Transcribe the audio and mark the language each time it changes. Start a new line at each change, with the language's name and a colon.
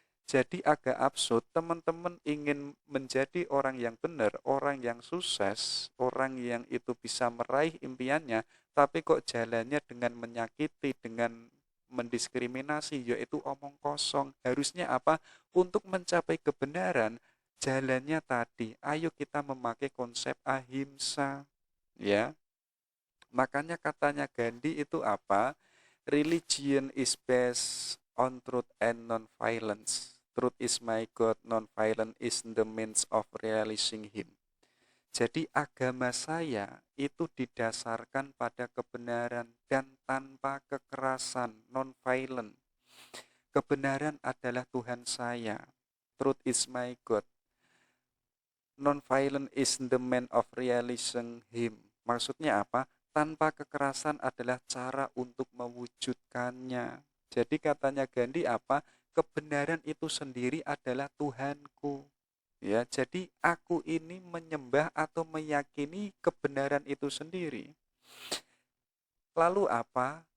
Indonesian: Jadi agak absurd, teman-teman ingin menjadi orang yang benar, orang yang sukses, orang yang itu bisa meraih impiannya, tapi kok jalannya dengan menyakiti, dengan mendiskriminasi, yaitu omong kosong. Harusnya apa? Untuk mencapai kebenaran, jalannya tadi, ayo kita memakai konsep ahimsa. Ya, makanya katanya Gandhi itu apa?
English: Religion is based on truth and non-violence. Truth is my God, non-violence is the means of realizing Him.
Indonesian: Jadi agama saya itu didasarkan pada kebenaran dan tanpa kekerasan,
English: non-violent.
Indonesian: Kebenaran adalah Tuhan saya.
English: Truth is my God. Non-violent is the man of realizing Him.
Indonesian: Maksudnya apa? Tanpa kekerasan adalah cara untuk mewujudkannya. Jadi katanya Gandhi apa? Kebenaran itu sendiri adalah Tuhanku. Ya, jadi aku ini menyembah atau meyakini kebenaran itu sendiri. Lalu apa?